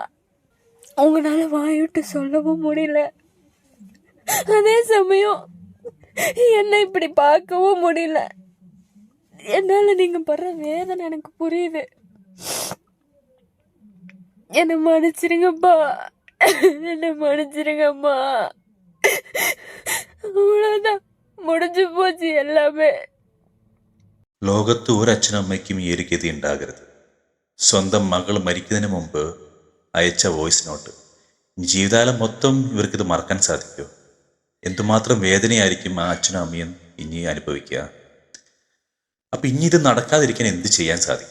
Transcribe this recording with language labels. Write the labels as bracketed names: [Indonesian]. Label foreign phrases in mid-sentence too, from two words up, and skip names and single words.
[Tamil] உங்களால் வாய்விட்டு சொல்லவும் முடியல, அதே சமயம் என்னை இப்படி பார்க்கவும் முடியல. என்னால் நீங்கள் படுற வேதனை எனக்கு புரியுது. என்னை மன்னிச்சிருங்கப்பா, என்னை மன்னிச்சிருங்கம்மா. அவ்வளோதான், முடிஞ்சு போச்சு எல்லாமே. [Malayalam] ലോകത്ത് ഒരു അച്ഛനമ്മയ്ക്കും ഈ ഒരു ഗതി ഉണ്ടാകരുത്. സ്വന്തം മകൾ മരിക്കുന്നതിന് മുമ്പ് അയച്ച [English] voice note. [Malayalam] ജീവിതകാലം മൊത്തം ഇവർക്കിത് മറക്കാൻ സാധിക്കുമോ? എന്തുമാത്രം വേദനയായിരിക്കും ആ അച്ഛനും അമ്മയും ഇനി അനുഭവിക്കുക. അപ്പം ഇനി ഇത് നടക്കാതിരിക്കാൻ എന്ത് ചെയ്യാൻ സാധിക്കും?